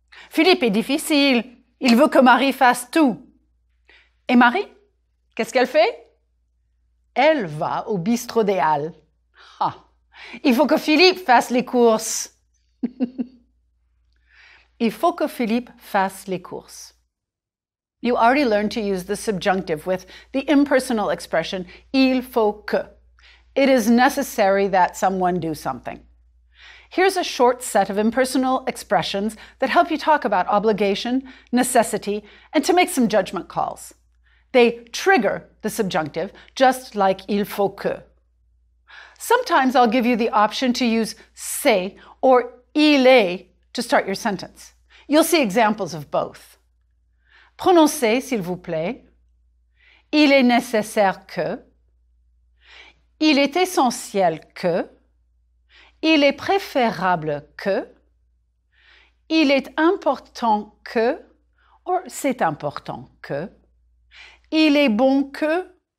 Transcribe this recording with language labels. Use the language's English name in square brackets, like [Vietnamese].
[French] Philippe est difficile. Il veut que Marie fasse tout. Et Marie, qu'est-ce qu'elle fait? Elle va au bistrot des Halles. Ah, il faut que Philippe fasse les courses. Il faut que Philippe fasse les courses. [English] You already learned to use the subjunctive with the impersonal expression il faut que. It is necessary that someone do something. Here's a short set of impersonal expressions that help you talk about obligation, necessity, and to make some judgment calls. They trigger the subjunctive, just like il faut que. Sometimes I'll give you the option to use c'est or il est to start your sentence. You'll see examples of both. [French] Prononcez, s'il vous plaît. Il est nécessaire que. Il est essentiel que. Il est préférable que. Il est important que. Or, c'est important que. Il est bon que.